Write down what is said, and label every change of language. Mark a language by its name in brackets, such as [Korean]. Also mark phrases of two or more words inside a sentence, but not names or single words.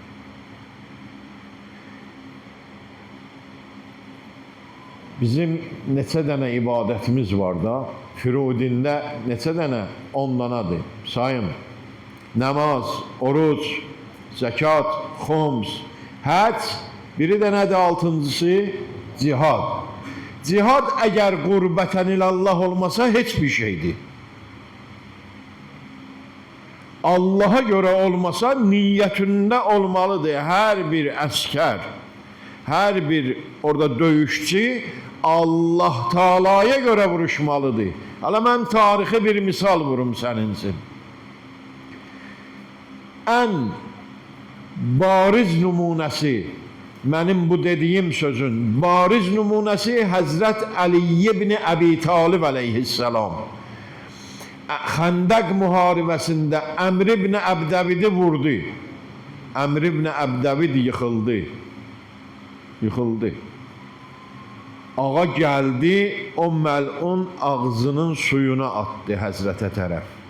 [Azerbaijani] Bizim neçə dənə ibadətimiz var da, Firudində neçə dənə? 10 danadır. Sayın. Namaz, oruç, zəkat, xums, həc, biri də nədir 6-cısı? Cihad. Cihad əgər [Arabic] قربة إلى الله [Azerbaijani] olmasa heç bir şeydir. [Turkish] Allah'a göre olmasa niyyetinde olmalıdır. Her bir asker, her bir orada dövüşçü Allah Teala'ya göre vuruşmalıdır. Hala ben tarihi bir misal vurum senin için. En bariz numunesi, benim bu dediğim sözün bariz numunesi Hazret Ali ibn Abi Talib aleyhisselam. [Azerbaijani] Xəndəq müharibəsində Əmr ibn Əbdəvidi vurdu. Əmr ibn Əbdəvid yıxıldı. Yıxıldı. Ağa gəldi, o məlun ağzının suyuna atdı Həzrətə tərəf.